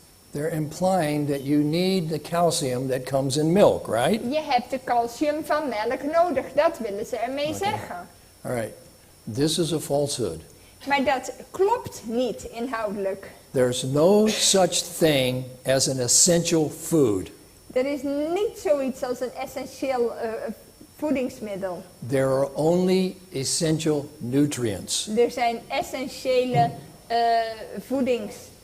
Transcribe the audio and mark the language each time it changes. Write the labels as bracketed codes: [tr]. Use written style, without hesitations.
[en] They're implying that you need the calcium that comes in milk, right? [nl] Je hebt de calcium van melk nodig, dat willen ze ermee zeggen. [en] All right. This is a falsehood. [nl] Maar dat klopt niet inhoudelijk. [en] There's no such thing as an essential food. [nl] Er is niet zoiets als een essentieel voedingsmiddel. [en] There are only essential nutrients. [nl] Er zijn essentiële voedings...